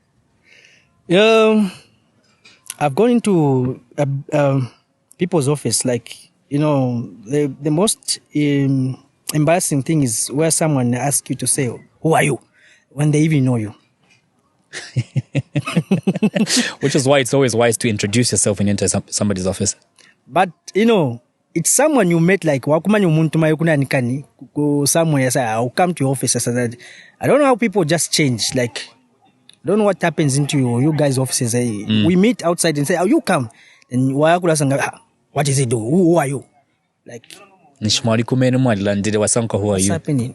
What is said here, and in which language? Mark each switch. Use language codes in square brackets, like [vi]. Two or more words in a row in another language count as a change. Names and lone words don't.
[en] I've gone into people's office, like, the most embarrassing thing is where someone asks you to say, who are you? When they even know you. Which is why it's always wise to introduce yourself when you enter somebody's office. But, it's someone you met, like, [bem] wakumani umuntu mayukuna nikani, [en] somewhere, I'll come to your office. I don't know how people just change. Like, I don't know what happens into you guys' offices. We meet outside and say, you come. And what does he do? Who are you? Like, what's happening?